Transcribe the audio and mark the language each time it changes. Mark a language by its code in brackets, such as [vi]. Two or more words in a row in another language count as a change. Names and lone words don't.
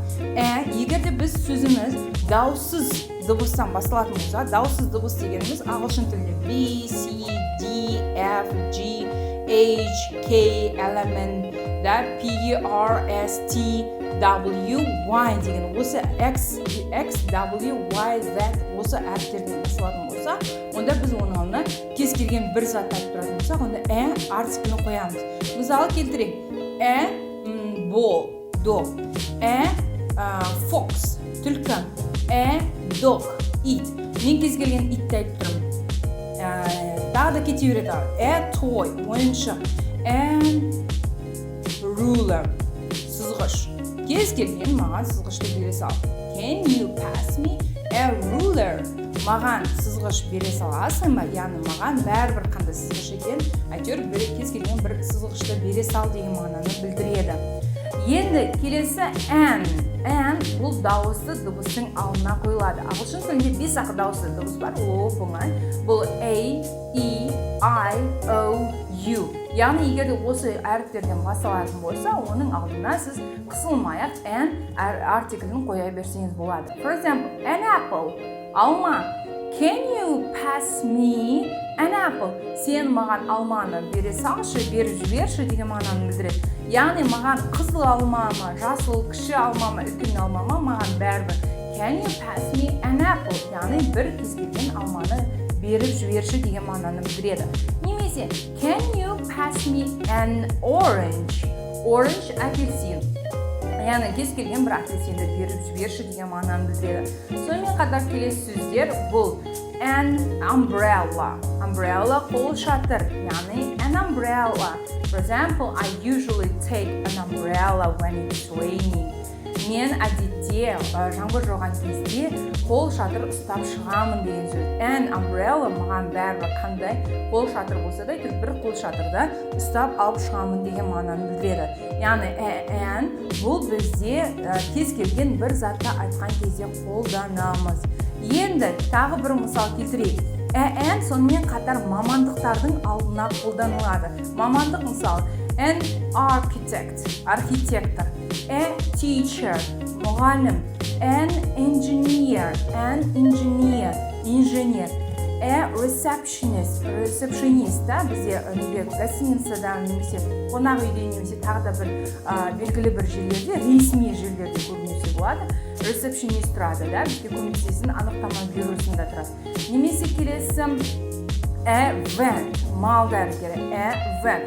[kk] Егер де біз сөзіміз дауыссыз дыбыстан басталатын болса, дауыссыз дыбыс дегеніміз ағылшын тілінде B, C, D, F, G, H, K, L, M, P, R, S, T, W, Y деген осы X, W, Y, Z осы әріптерден басталатын болса, онда біз оның алдына кез келген бір затты айтып тұратын болсақ, онда артиклін қоямыз. Мысалы келтірейік. [en] Ball, dog. Fox, түлкі. Dog, it. [kk] Мен кез келген итті айтып тұрмын. Тағы да кете береді. Toy, ойыншық. Ruler, сызғыш. Кез келген маған сызғышты бере сал. [en] Can you pass me a ruler? [kk] Маған сызғыш бере саласың ба? Яғни маған бәрібір қандай сызғыш екен, әйтеуір кез келген бір сызғышты бере сал деген мағынаны білдіреді. Енді келесі an бұл дауысты дыбыстың алдына қойылады. Ағылшын тілінде 5 ақ дауысты дыбыс бар. Ол оңай. Бұл A, E, I, O, U. Яғни егер де осы әріптерден басталатын болса, оның алдына сіз қысылмай-ақ an артиклін қоя берсеңіз болады. [en] For example, an apple. Алма. Can you pass me an apple? [kk] Сен маған алманы бере салшы, беріп жіберші деген мағынаны білдіреді. Яғни маған қызыл алма ма, жасыл кіші алма ма, үлкен алма ма, маған бәрібір. [en] Can you pass me an apple? [kk] Яғни бір кез келген алманы беріп жіберші деген мағынаны білдіреді. [en] Немесе can you pass me an orange? [kk] Orange апельсин. Яғни кез келген бір апельсинді беріп жіберші деген мағынаны білдіреді. Сонымен қатар келесі сөздер бұл [en] an umbrella. [kk] Umbrella қол шатыр. Яғни [en] an umbrella. For example, I usually take an umbrella when it's raining. [kk] Мен әдетте жаңбыр жауған кезде қол шатыр ұстап шығамын деген сөз. [en] An umbrella [kk] маған бәрібір қандай қол шатыр болса да, бір қол шатырда ұстап алып шығамын деген мағынаны білдіреді. Яғни an бұл бізде кез келген бір затты айтқан кезде қолданамыз. Енді тағы бір мысал келтірейік. An сонымен қатар мамандықтардың алдына қолданылады. Мамандық мысалы [en] an architect, [kk] архитектор. [en] A teacher, мұғалім. An engineer, инженер. A receptionist, [kk] да, бізде гостиницадан немесе қонақ үйде немесе тағы да бір белгілі бір жерлерде, ресми жерлерде көбінесе болады. Receptionist тұрады, да, бізге көмектесін анықтама бюросында тұрады. Немесе келесі [en] a van, [kk] мал дәрігері, [en] a van.